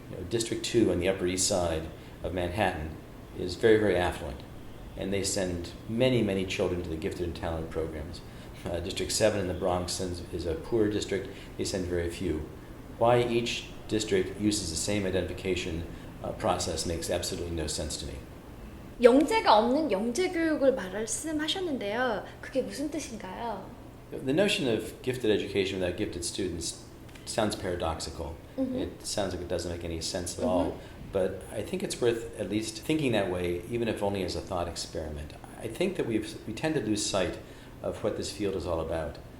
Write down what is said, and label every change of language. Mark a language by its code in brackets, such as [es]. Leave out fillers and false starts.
[en] District 2 on the Upper East Side of Manhattan is very, very affluent, and they send many, many children to the gifted and talented programs. District 7 in the Bronx is a poor district. They send very few. Why each district uses the same identification process makes absolutely no sense to me. [ko] 영재가 없는 영재교육을 말씀하셨는데요. 그게 무슨 뜻인가요? [en] The notion of gifted education without gifted students sounds paradoxical. It sounds like it doesn't make any sense at all. But I think it's worth at least thinking that way, even if only as a thought experiment. I think that we tend to lose sight of what this field is all about.